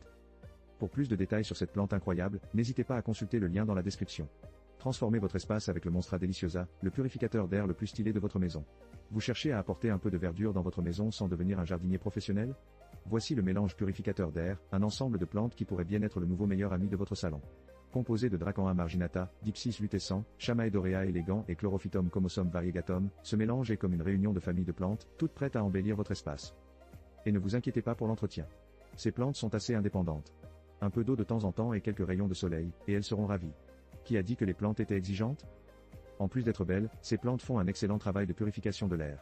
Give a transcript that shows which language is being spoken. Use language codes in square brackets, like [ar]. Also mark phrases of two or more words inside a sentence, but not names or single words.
[fr] Pour plus de détails sur cette plante incroyable, n'hésitez pas à consulter le lien dans la description. Transformez votre espace avec le Monstra deliciosa, le purificateur d'air le plus stylé de votre maison. Vous cherchez à apporter un peu de verdure dans votre maison sans devenir un jardinier professionnel? Voici le mélange purificateur d'air, un ensemble de plantes qui pourrait bien être le nouveau meilleur ami de votre salon. Composé de Dracaena marginata, Dipsis lutescens, Chamaedorea elegans et Chlorophytum comosum variegatum, ce mélange est comme une réunion de familles de plantes, toutes prêtes à embellir votre espace. Et ne vous inquiétez pas pour l'entretien. Ces plantes sont assez indépendantes. Un peu d'eau de temps en temps et quelques rayons de soleil, et elles seront ravies. Qui a dit que les plantes étaient exigeantes? En plus d'être belles, ces plantes font un excellent travail de purification de l'air.